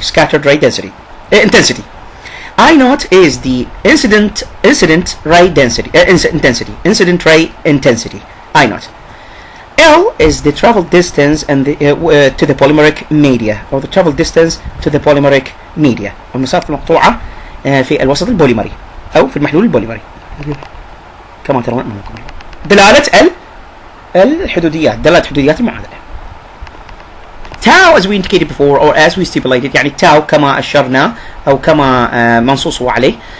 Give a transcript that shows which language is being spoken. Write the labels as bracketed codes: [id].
[en] Scattered ray density intensity. I naught is the incident ray density. Incident ray intensity. I naught. L is the travel distance and to the polymeric media, or the travel distance to the polymeric media. [ar] المسافة المقطوعة في الوسط البوليمري أو في المحلول البوليمري. كما ترون أمامكم. دلالة الحدوديات، دلالة حدوديات المعادلة. [en] Tau as we indicated before or as we stipulated، [ar] يعني tau كما أشرنا أو كما منصوص عليه.